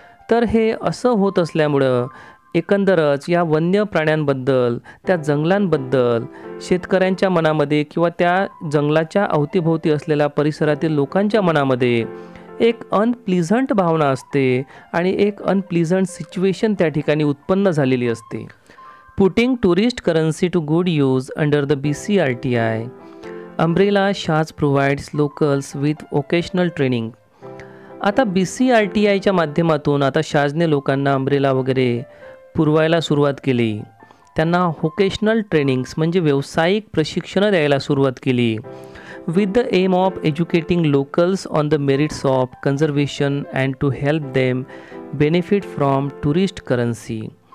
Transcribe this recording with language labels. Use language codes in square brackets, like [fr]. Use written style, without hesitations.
[mr] तर हे असं होत असल्यामुळं एकंदरच या वन्य प्राण्यांबद्दल, त्या जंगलांबद्दल शेतकऱ्यांच्या मनामध्ये किंवा त्या जंगलाच्या अवतीभोवती असलेल्या परिसरातील लोकांच्या मनामध्ये एक अनप्लीझंट भावना असते आणि एक अनप्लीझंट सिच्युएशन त्या ठिकाणी उत्पन्न झालेली असते. [en] Putting tourist currency to good use under the BCRTI, umbrella शाज provides locals with occasional training. [mr] आता BCRTIच्या माध्यमातून आता शाजने लोकांना अम्ब्रेला वगैरे पुरवायला सुरुवात केली. त्यांना व्होकेशनल ट्रेनिंग्स म्हणजे व्यावसायिक प्रशिक्षणं द्यायला सुरुवात केली. [en] With the aim of educating locals on the merits of conservation and to help them benefit from tourist currency.